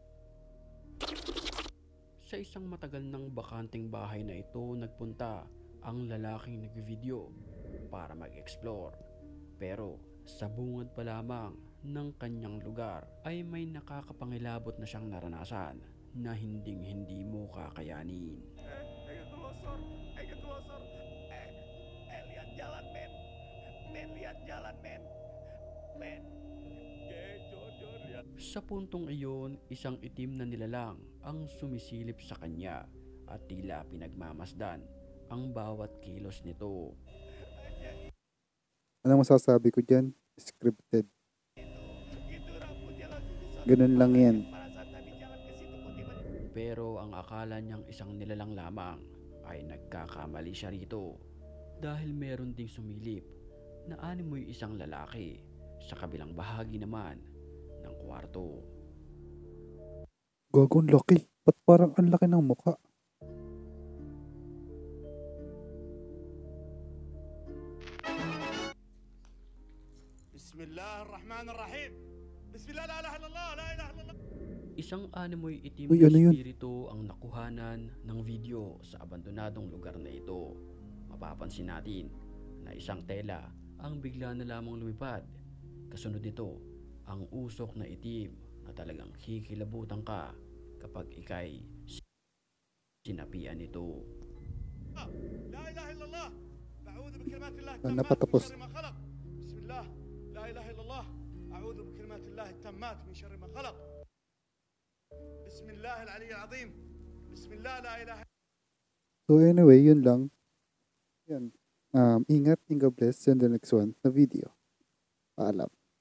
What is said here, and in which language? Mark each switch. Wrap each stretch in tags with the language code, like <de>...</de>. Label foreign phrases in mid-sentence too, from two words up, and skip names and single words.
<tl>Sa isang matagal ng bakanting bahay na ito nagpunta ang lalaking nagvideo para mag-explore. Pero sa bungad pa lamang ng kanyang lugar ay may nakakapangilabot na siyang naranasan na hinding-hindi mo kakayanin.</tl> <id>Lihat jalan, men. Men, lihat jalan, men. Men. Lihat.</id> <tl>Sa puntong iyon, isang itim na nilalang ang sumisilip sa kanya at tila pinagmamasdan ang bawat kilos nito. Anong masasabi ko dyan? Scripted. Ganun lang yan. Pero ang akala niyang isang nilalang lamang ay nagkakamali siya rito dahil meron ding sumilip na animoy isang lalaki sa kabilang bahagi naman ng kwarto. Gagong laki. Ba't parang ang laki ng mukha?</tl> <ar>Bismillahirrahmanirrahim. بسم الله، لا إله إلا الله، لا إله إلا الله.</ar> <tl>Isang animoy itim Uy, na ano yun? espiritu ang nakuhanan ng video sa abandonadong lugar na ito. Mapapansin natin na isang tela ang bigla na lamang lumipad. Kasunod nito ang usok na itim na talagang kikilabutan ka kapag ikay sinapian nito.</tl> <ar>لا إله إلا الله. أعوذ بكلمات الله Ah, tammat</ar> <tl>napatapos.</tl> <ar>من شر ما خلق. بسم الله. لا إله إلا الله. أعوذ بكلمات الله التامات من شر ما خلق. بسم الله العلي العظيم. بسم الله لا إله.</ar> <en>So anyway,</en> <tl>yun lang. Yan. Ingat,</tl> <en>God bless. See you in the next one na video. Paalam.</en>